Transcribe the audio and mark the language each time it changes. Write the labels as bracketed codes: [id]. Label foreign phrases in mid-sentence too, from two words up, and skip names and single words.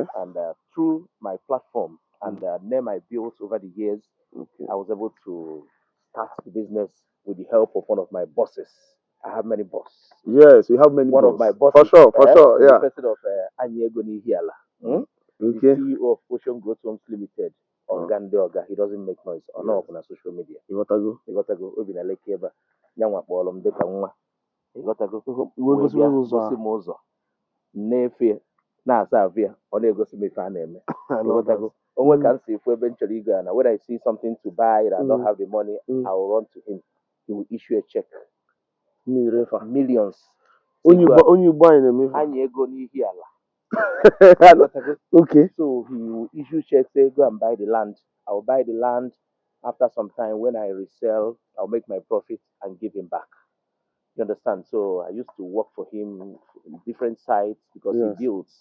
[en] And through my platform and the name I built over the years, I was able to start the business with the help of one of my bosses. I have many bosses. Yes, you have many. One of my bosses. For sure, yeah. The president of Anyego Nihiala. Okay. The CEO of Ocean Growth Homes Limited. Organ Oga. He doesn't make noise. Or not on social media. [ig] Ịghọtago? Obi na Lekki ebe nyanwa kpọrọ m dịka nwa. Ịghọtago? Gosi m ụzọ na-efe na-asa ahụ ya ọ na-egosi m ife a na-eme. Ịghọtago? Onwe ka m si efu ebe m chọrọ ịga na [en] when I see something to buy and I don't have the money, I will run to him. He will issue a check. Millions. [ig] Onye Igbo anyị na-eme. Anyị ego n'ihi ala. [en] Okay. So he will issue checks, say, go and buy the land. I will buy the land. After some time, when I resell, I'll make my profit and give him back. You understand? So I used to work for him in different sites because he builds.